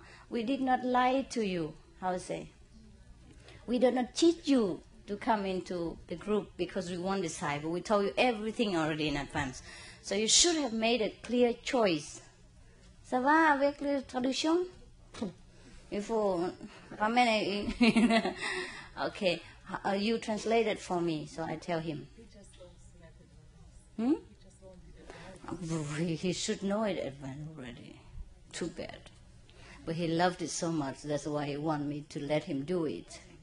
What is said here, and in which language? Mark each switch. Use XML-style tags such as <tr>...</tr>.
<en>We did not lie to you, how to say. We did not cheat you to come into the group because we want disciple. We told you everything already in advance. So you should have made a clear choice.</en> <fr>Ça va avec la traduction? Il faut ramener.</fr> <en>Okay, you translate it for me, so I tell him. He should know it already. Too bad. But he loved it so much, that's why he wanted me to let him do it.</en>